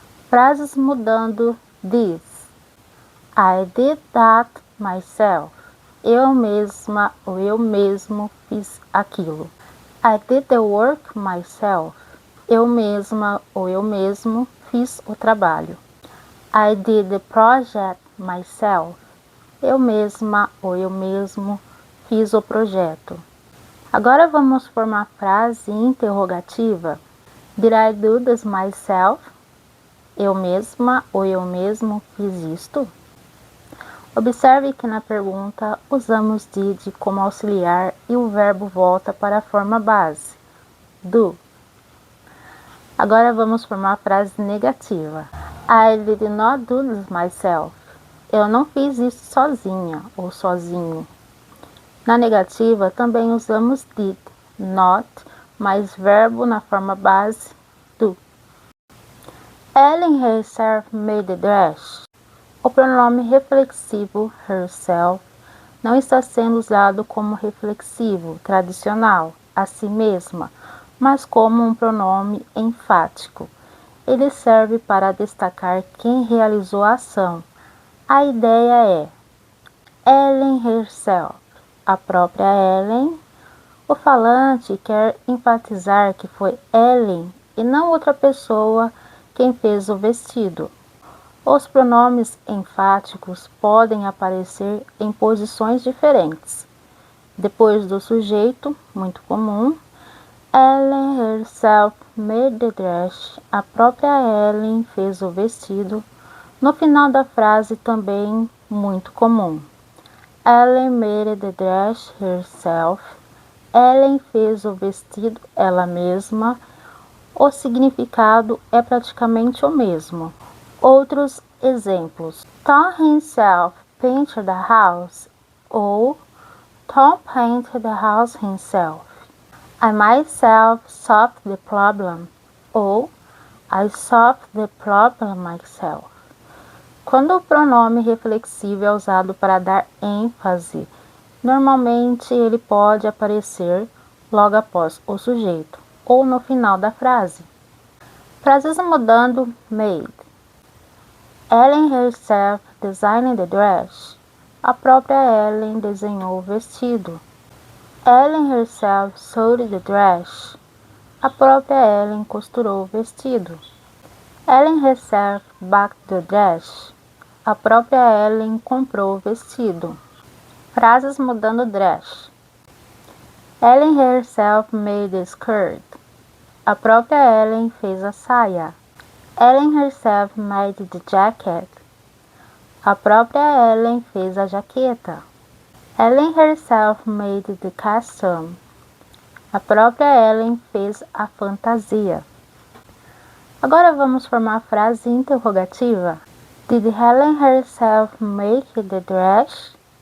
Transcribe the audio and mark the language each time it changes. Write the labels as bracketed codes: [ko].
[pt] Frases mudando [en] this. I did that myself. [pt] Eu mesma ou eu mesmo fiz aquilo. [en] I did the work myself. [pt] Eu mesma ou eu mesmo fiz o trabalho. [en] I did the project myself. [pt] Eu mesma ou eu mesmo fiz o projeto. Agora vamos formar frase interrogativa. [en] Did I do this myself? [pt] Eu mesma ou eu mesmo fiz isto? Observe que na pergunta usamos did como auxiliar e o verbo volta para a forma base, do. Agora vamos formar a frase negativa. [en] I did not do this myself. [pt] Eu não fiz isso sozinha ou sozinho. Na negativa também usamos did, not, mais verbo na forma base, do. [en] Ellen herself made the dress. [pt] O pronome reflexivo herself não está sendo usado como reflexivo tradicional, a si mesma, mas como um pronome enfático. Ele serve para destacar quem realizou a ação. A ideia é Ellen herself, a própria Ellen. O falante quer enfatizar que foi Ellen e não outra pessoa quem fez o vestido. Os pronomes enfáticos podem aparecer em posições diferentes. Depois do sujeito, muito comum, [en] Ellen herself made the dress. [pt] A própria Ellen fez o vestido. No final da frase, também muito comum. [en] Ellen made the dress herself. [pt] Ellen fez o vestido ela mesma. O significado é praticamente o mesmo. Outros exemplos. [en] Tom himself painted the house ou Tom painted the house himself. I myself solved the problem ou I solved the problem myself. [pt] Quando o pronome reflexivo é usado para dar ênfase, normalmente ele pode aparecer logo após o sujeito ou no final da frase. Frases mudando made. [en] Ellen herself designed the dress. [pt] A própria Ellen desenhou o vestido. [en] Ellen herself sewed the dress. [pt] A própria Ellen costurou o vestido. [en] Ellen herself bought the dress. [pt] A própria Ellen comprou o vestido. Frases mudando dress. [en] Ellen herself made the skirt. [pt] A própria Ellen fez a saia. [en] Ellen herself made the jacket. [pt] A própria Ellen fez a jaqueta. [en] Ellen herself made the costume. [pt] A própria Ellen fez a fantasia. Agora vamos formar a frase interrogativa. [en] Did Ellen herself make the dress?